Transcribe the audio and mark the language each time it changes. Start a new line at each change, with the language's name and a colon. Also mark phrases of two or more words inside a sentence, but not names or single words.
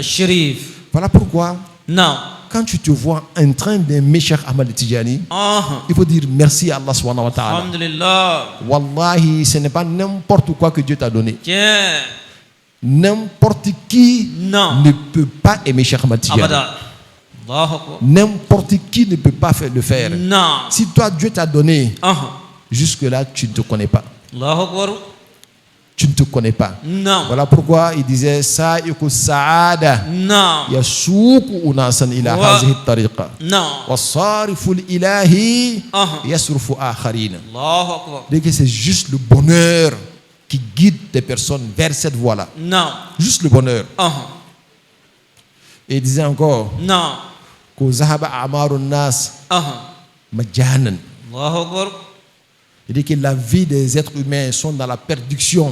French: Voilà pourquoi, quand tu te vois en train d'aimer Cheikh Ahmad Tijani, il faut dire merci à Allah
Arabic: سبحانه وتعالى. Alhamdulillah.
French: Wallahi, ce n'est pas n'importe quoi que Dieu t'a donné. N'importe qui ne peut pas aimer Cheikh Ahmad Tijani. N'importe qui ne peut pas le faire. Si toi Dieu t'a donné, jusque-là tu ne te connais pas. Tu ne te connais pas. Voilà pourquoi il disait
Arabic: سائق السعادة يسوق أناسا إلى هذه الطريقة وصارف الإله يصرف آخرينا.
French: Dès que c'est juste le bonheur qui guide des personnes vers cette voie-là. Juste le bonheur. Et il disait encore que
Arabic: ذهب عمر الناس مجانا.
French: Il dit que la vie des êtres humains sont dans la perdition.